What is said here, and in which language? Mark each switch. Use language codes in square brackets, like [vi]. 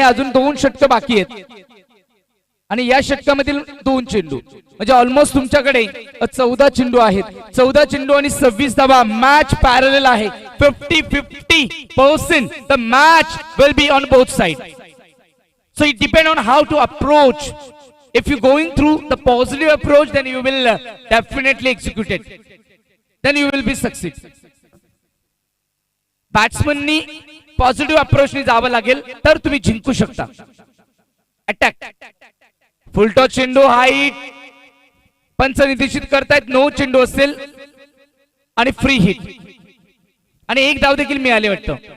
[mr] अजून 2 षटक बाकी आहेत आणि या षटकामधील 2 चेंडू म्हणजे ऑलमोस्ट तुमच्याकडे 14 चेंडू आहेत. 14 चेंडू आणि 26 धावा. मॅच पॅरलल आहे. [en] 50-50% the match will be on both side. So it depends on how to approach if you going through the positive approach, then you will definitely execute it, then you will be succeed. [mr] बॅट्समननी positive अप्रोचने जावं लागेल तर तुम्ही जिंकू शकता. Attack, full toss चेंडू, height, पंच निश्चित करतायत, नो चेंडू असेल आणि फ्री हिट आणि एक धाव देखील मिळाले वाटतं.